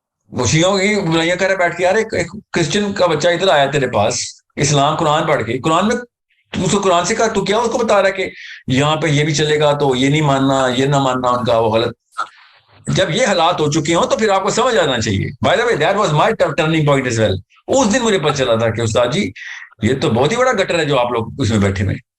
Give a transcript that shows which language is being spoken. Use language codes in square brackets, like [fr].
[ur] وہ شیعوں کی برائیاں کرے بیٹھ کے, یار ایک کرسچن کا بچہ ادھر آیا تیرے پاس اسلام قرآن پڑھ کے, قرآن میں تو اس کو قرآن سے کہا تو کیا اس کو بتا رہا ہے کہ یہاں پہ یہ بھی چلے گا تو یہ نہیں ماننا, یہ نہ ماننا ان کا, وہ غلط. جب یہ حالات ہو چکے ہوں تو پھر آپ کو سمجھ آنا چاہیے. [en] By the way, that was my turning point as well. [ur] اس دن مجھے پتہ چلا تھا کہ استاد جی یہ تو بہت ہی بڑا گٹر ہے جو آپ لوگ اس میں بیٹھے ہوئے.